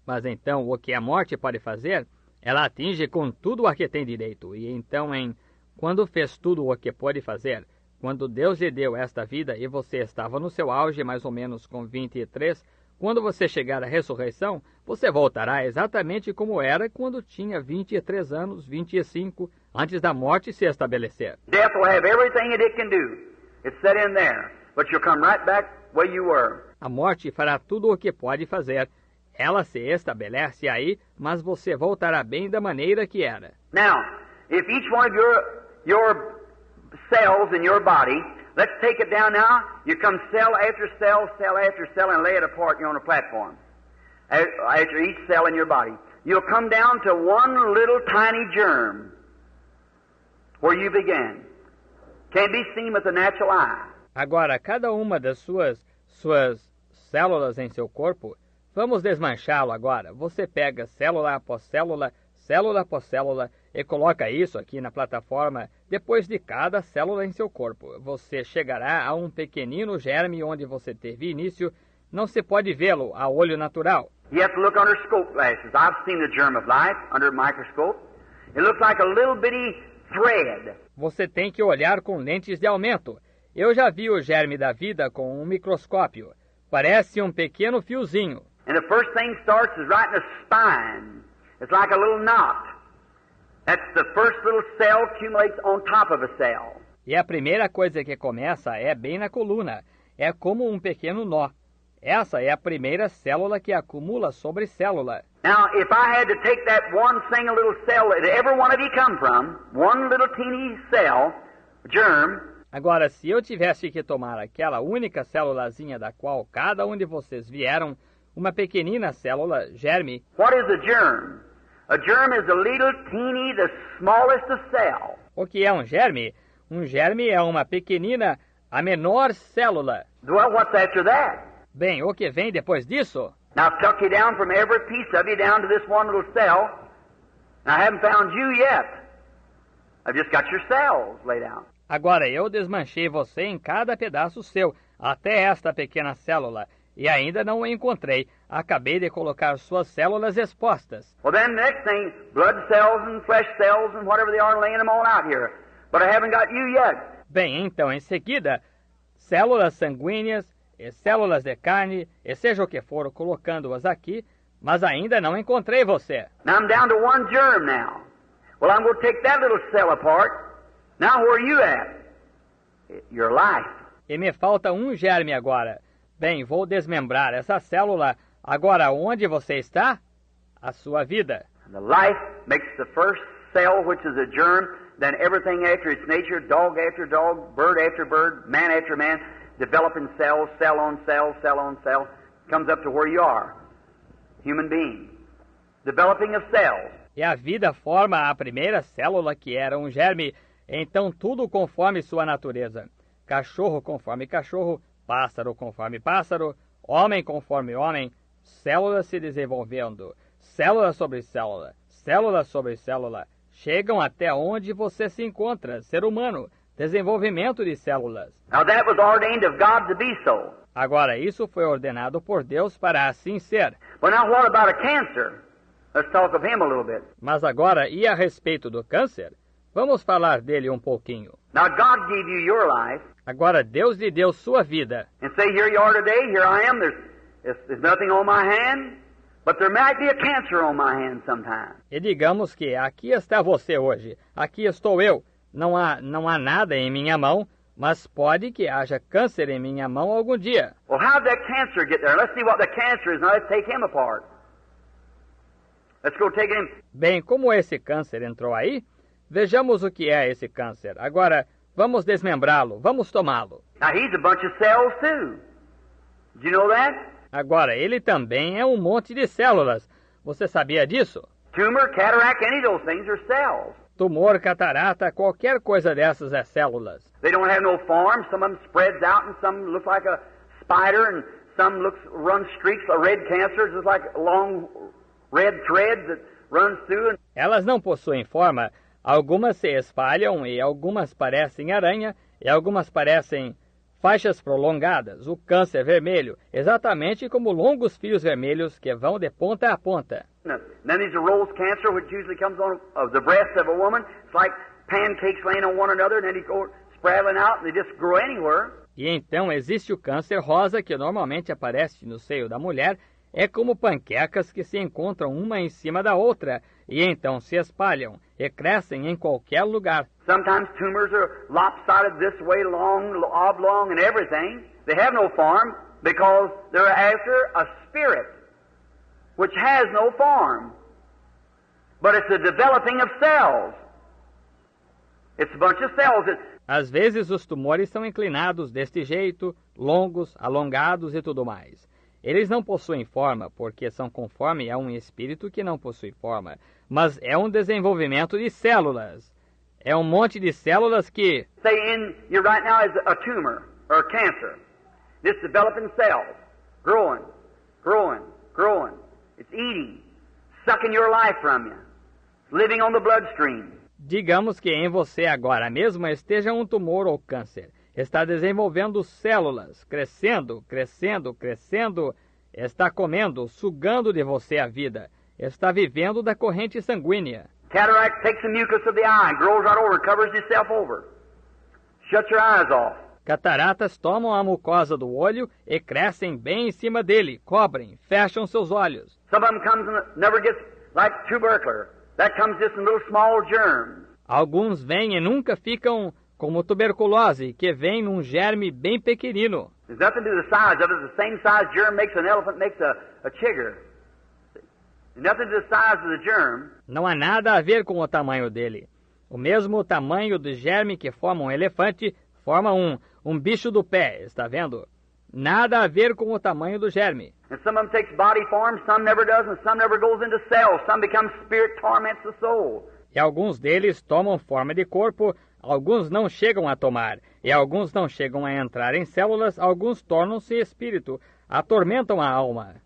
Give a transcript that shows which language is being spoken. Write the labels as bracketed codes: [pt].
[pt] Mas então, o que a morte pode fazer, ela atinge com tudo a que tem direito. E então, quando fez tudo o que pode fazer, Quando Deus lhe deu esta vida e você estava no seu auge, mais ou menos com 23, quando você chegar à ressurreição, você voltará exatamente como era quando tinha 23 anos, 25, antes da morte se estabelecer. [en] Death will have everything that it can do. It's set in there. But you'll come right back where you were. [pt] A morte fará tudo o que pode fazer. Ela se estabelece aí, mas você voltará bem da maneira que era. [en] Now, if each one of your cells in your body, let's take it down now. You come cell after cell, cell after cell, and lay it apart. You're on a platform. After each cell in your body, you'll come down to one little tiny germ where you began. Can't be seen with the natural eye. [pt] Agora, cada uma das suas células em seu corpo, vamos desmanchá-lo agora. Você pega célula após célula, célula após célula, e coloca isso aqui na plataforma depois de cada célula em seu corpo. Você chegará a um pequenino germe onde você teve início. Não se pode vê-lo a olho natural. [en] You have to look under scope glasses. I've seen the germ of life under a microscope. It looks like a little bitty thread. [pt] Você tem que olhar com lentes de aumento. Eu já vi o germe da vida com um microscópio. Parece um pequeno fiozinho. [en] And the first thing starts is right in the spine. It's like a little knot. That's the first little cell accumulates on top of a cell. [pt] E a primeira coisa que começa é bem na coluna. É como um pequeno nó. Essa é a primeira célula que acumula sobre célula. [en] Now, if I had to take that one single little cell that every one of you come from, one little teeny cell, germ. [pt] Agora, se eu tivesse que tomar aquela única célulazinha da qual cada um de vocês vieram, uma pequenina célula, germe. [en] What is a germ? A germ is a little teeny, the smallest of cell. [pt] O que é um germe? Um germe é uma pequenina, a menor célula. [en] Well, what's after that? [pt] Bem, o que vem depois disso? [en] Now, I've tucked you down from every piece of you down to this one little cell. Now, I haven't found you yet. I've just got your cells laid out. [pt] Agora, eu desmanchei você em cada pedaço seu, até esta pequena célula, e ainda não o encontrei. Acabei de colocar suas células expostas. [en] Well, then the next thing, blood cells and flesh cells and whatever they are, laying them all out here. But I haven't got you yet. [pt] Bem, então, em seguida, células sanguíneas e células de carne, e seja o que for, colocando-as aqui, mas ainda não encontrei você. [en] Now I'm down to one germ now. Well, I'm going to take that little cell apart. Now where are you at? Your life. [pt] E me falta um germe agora. Bem, vou desmembrar essa célula. Agora, onde você está? A sua vida. [en] The life makes the first cell, which is a germ, then everything after its nature, dog after dog, bird after bird, man after man, developing cells, cell on cell, cell on cell, comes up to where you are, human being. Developing of cells. [pt] E a vida forma a primeira célula, que era um germe, então tudo conforme sua natureza. Cachorro conforme cachorro, pássaro conforme pássaro, homem conforme homem, células se desenvolvendo, célula sobre célula, célula sobre célula, chegam até onde você se encontra, ser humano, desenvolvimento de células. [en] Now that was ordained of God to be so. [pt] Agora, isso foi ordenado por Deus para assim ser. [en] But now what about a cancer? Let's talk of him a little bit. [pt] Mas agora, e a respeito do câncer? Vamos falar dele um pouquinho. [en] Now God gave you your life. [pt] Agora, Deus lhe deu sua vida. [en] And say, here you are today, here I am, there's nothing on my hand, but there might be a cancer on my hand sometime. [pt] E digamos que aqui está você hoje, aqui estou eu. Não há nada em minha mão, mas pode que haja câncer em minha mão algum dia. [en] Well, how did that cancer get there? Let's see what the cancer is. Now let's take him apart. Let's go take him. [pt] Bem, como esse câncer entrou aí? Vejamos o que é esse câncer. Agora, vamos desmembrá-lo, vamos tomá-lo. [en] Now he's a bunch of cells too. Did you know that? [pt] Agora, ele também é um monte de células. Você sabia disso? [en] Tumor, cataract, any of those things are cells. [pt] Tumor, catarata, qualquer coisa dessas é células. [en] They don't have no form. Some of them spreads out and some look like a spider and some run streaks of red cancer, just like long red threads that runs through. [pt] Elas não possuem forma. Algumas se espalham e algumas parecem aranha e algumas parecem faixas prolongadas, o câncer vermelho, exatamente como longos fios vermelhos que vão de ponta a ponta. [en] Then there's a rose cancer, which usually comes on the breast of a woman. It's like pancakes laying on one another, and then it spraddling out and they just grow anywhere. [pt] E então existe o câncer rosa que normalmente aparece no seio da mulher. É como panquecas que se encontram uma em cima da outra e então se espalham e crescem em qualquer lugar. [en] Sometimes tumors are lopsided this way, long, oblong, and everything. They have no form because they're after a spirit which has no form. But it's the developing of cells. It's a bunch of cells. [pt] Às vezes os tumores são inclinados deste jeito, longos, alongados e tudo mais. Eles não possuem forma, porque são conforme a um espírito que não possui forma, mas é um desenvolvimento de células. É um monte de células que... [en] Say in you right now is a tumor or a cancer. This developing cells, growing, growing, growing. It's eating, sucking your life from you, living on the bloodstream. [pt] Digamos que em você agora mesmo esteja um tumor ou câncer. Está desenvolvendo células, crescendo, crescendo, crescendo. Está comendo, sugando de você a vida. Está vivendo da corrente sanguínea. [en] Cataract takes the mucus of the eye and grows right over, covers itself over. Shuts your eyes off. [pt] Cataratas tomam a mucosa do olho e crescem bem em cima dele, cobrem, fecham seus olhos. [en] Some of them comes and never gets like tubercular. That comes just in little small germs. [pt] Alguns vêm e nunca ficam como tuberculose, que vem num germe bem pequenino. [en] There's nothing to do with the size of it. The same size germ makes an elephant, makes a chigger. There's nothing to do with the size of the germ. [pt] Não há nada a ver com o tamanho dele. O mesmo tamanho do germe que forma um elefante, forma um bicho do pé, está vendo? Nada a ver com o tamanho do germe. [en] And some of them takes body form, some never does, and some never goes into cells. Some becomes spirit, torments the soul. [pt] E alguns deles tomam forma de corpo, alguns não chegam a tomar, e alguns não chegam a entrar em células, alguns tornam-se espírito, atormentam a alma.